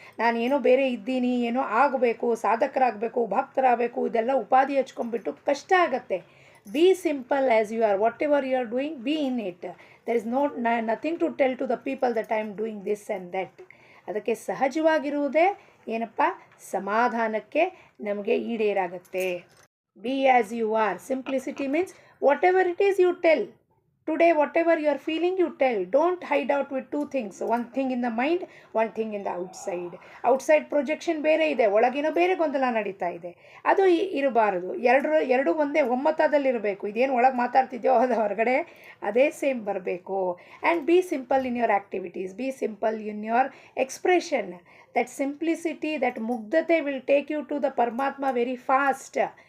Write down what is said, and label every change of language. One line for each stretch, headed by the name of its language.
Kannada: ನಾನು ಏನೋ ಬೇರೆ ಇದ್ದೀನಿ, ಏನೋ ಆಗಬೇಕು, ಸಾಧಕರಾಗಬೇಕು, ಭಕ್ತರಾಗಬೇಕು, ಇದೆಲ್ಲ ಉಪಾಧಿ ಹಚ್ಕೊಂಡ್ಬಿಟ್ಟು ಕಷ್ಟ ಆಗತ್ತೆ.
English: Be simple as you are, whatever you are doing, be in it. There is nothing to tell to the people that I am doing this and that.
Kannada: ಅದಕ್ಕೆ ಸಹಜವಾಗಿರುವುದೇ ಏನಪ್ಪ, ಸಮಾಧಾನಕ್ಕೆ ನಮಗೆ ಈಡೇರಾಗತ್ತೆ.
English: Be as you are. Simplicity means whatever it is you tell. Today whatever you are feeling you tell. Don't hide out with two things. One thing in the mind, one thing in the outside. Outside projection
Kannada: ಬೇರೆ ಇದೆ, ಒಳಗಿನ ಬೇರೆ ಗೊಂದಲ ನಡೀತಾ ಇದೆ. ಅದು ಇರಬಾರದು. ಎರಡು ಒಂದೇ ಒಮ್ಮತದಲ್ಲಿರಬೇಕು. ಇದೇನು ಒಳಗೆ ಮಾತಾಡ್ತಿದ್ಯೋ ಅದು ಹೊರಗಡೆ ಅದೇ ಸೇಮ್ ಬರಬೇಕು.
English: And be simple in your activities. Be simple in your expression. That simplicity, that ಮುಗ್ಧತೆ will take you to the ಪರಮಾತ್ಮ very fast.